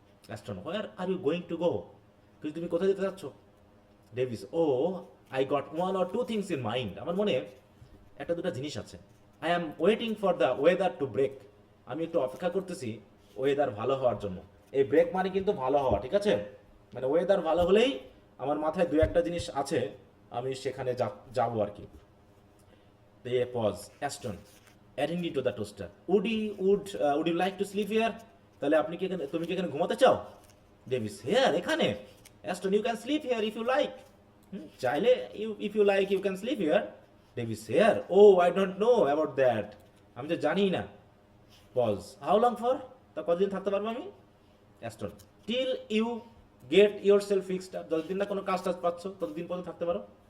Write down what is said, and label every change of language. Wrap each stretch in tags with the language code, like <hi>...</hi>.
<bn>Aston where are you going to go, কিন্তু তুমি কোথায় যেতে চাচ্ছ? Davies O I got one or two things in mind, আমার মনে একটা দুটা জিনিস আছে,</bn> <en>I am waiting for the weather to break,</en> <bn>আমি একটু অপেক্ষা করতেছি ওয়েদার ভালো হওয়ার জন্য, এই ব্রেক মানে কিন্তু ভালো হওয়া, ঠিক আছে, মানে ওয়েদার ভালো হলেই আমার মাথায় দু একটা জিনিস আছে, আমি সেখানে যাবো আর কি।</bn> <en>They pause. Aston, adding it to the toaster. Would you like to sleep here?</en> <bn>তাহলে আপনি কি এখানে, তুমি কি এখানে ঘুমাতে চাও?</bn> <en>Davis here,</en> <bn>এখানে।</bn> <en>Aston you can sleep here if you like,</en> <bn>চাইলে</bn> <en>If you like you can sleep here. Davis here, oh I don't know about that,</en> <bn>আমি তো জানি না।</bn> <en>pause, how long for,</en> <bn>তা কতদিন থাকতে পারবো আমি? Aston,</bn> <en>till you get yourself fixed up,</en> <bn>যতদিন না কোনো কাজ টাজ পাচ্ছ ততদিন পর্যন্ত থাকতে পারো।</bn>